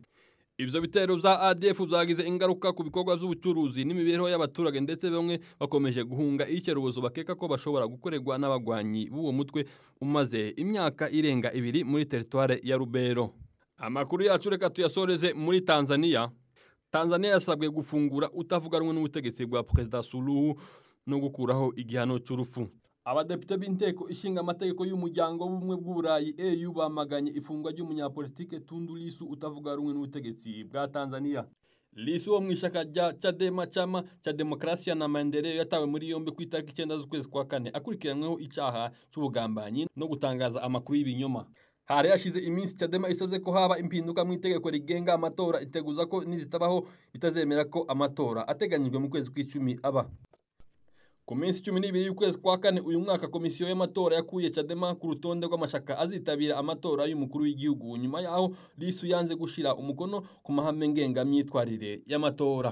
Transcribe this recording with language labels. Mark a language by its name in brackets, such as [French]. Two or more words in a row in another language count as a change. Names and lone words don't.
[Kinyarwanda] Ibyo bitero bya ADF byagize ingaruka ku bikorwa by'ubucuruzi n'imibereho y'abaturage ndetse bamwe bakomeje guhunga icyerekezo bakeka ko bashobora gukorerwa n'abagwanyi b'uwo mutwe umaze imyaka irenga 2 muri territoire ya Rubero. Amakuru yacu reka tuyasoreze muri Tanzania. Tanzania yasabwe gufungura utavuga rumwe n'ubutegetsi bwa President Suluhu no gukuraho igihano cy'urupfu. Abadepite b'inteko ishinga amategeko y'umuryango w'ubumwe bw'Uburayi EU bamaganye ifungwa ry'umunyapolitike Tundu Lissu utavuga rumwe n'ubutegetsi bwa Tanzania. Lissu wo mwishaka rya Chadema chama cha demokrasia na maendeleo yatawe muri yombe ku itariki 9 z'ukwezi kwa 4 akurikiranweho icyaha cy'ubugambanyi no gutangaza amakuru y'ibinyoma. Hari yashize iminsi Chadema isabye ko haba impinduka mu itegeko rigenga amatora iteguza ko nizitabaho itazemera ko amatora ateganyijwe mu kwezi kw'icumi aba. Ku minsi 12 y'ukwezi kwa 4 uyu mwaka komisiyo y'amatora yakuye Chadema ku rutonde rw'amashaka azitabira amatora y'umukuru w'igihugu nyuma yaho Lissu yanze gushira umukono ku mahame ngengamyitwarire y'amatora.